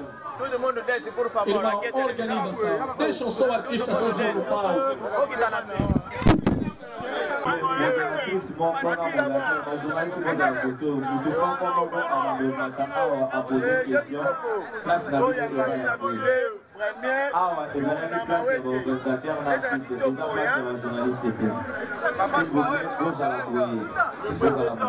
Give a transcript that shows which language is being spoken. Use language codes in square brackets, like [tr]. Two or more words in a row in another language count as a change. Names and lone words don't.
[pt] Todo mundo desce, por favor. Irmão, organização. Deixa o som artista sozinho no palco. [fr] plus mon journaliste qui est à côté, vous devez pas poser une question. Place la vidéo. Ah ouais, les amis, place de l'organisateur, l'artiste, c'est ça, place de la journaliste. S'il vous plaît, vous allez